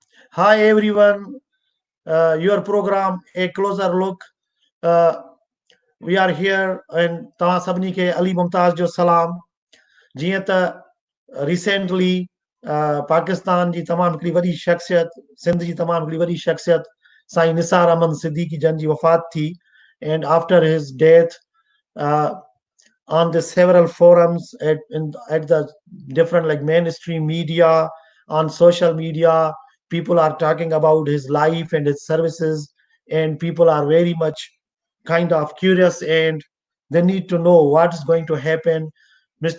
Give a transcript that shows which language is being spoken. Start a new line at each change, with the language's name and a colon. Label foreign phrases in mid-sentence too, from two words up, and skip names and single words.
English: Hi everyone, your program A Closer Look. Uh, we are here and
Sindhi: तव्हां सभिनी खे अली मुमताज़ जो सलाम. जीअं त recently पाकिस्तान जी तमामु हिकिड़ी वॾी शख़्सियत, सिंध जी तमामु हिकिड़ी वॾी शख़्सियत साईं निसार अहमद सिद्दीकी जन जी वफ़ात थी,
English: and after his death, uh, on the several forums at the different like mainstream media, on social media, people are talking about his life and his services, and people are very much kind of curious and they need to know what is going to happen. Mr.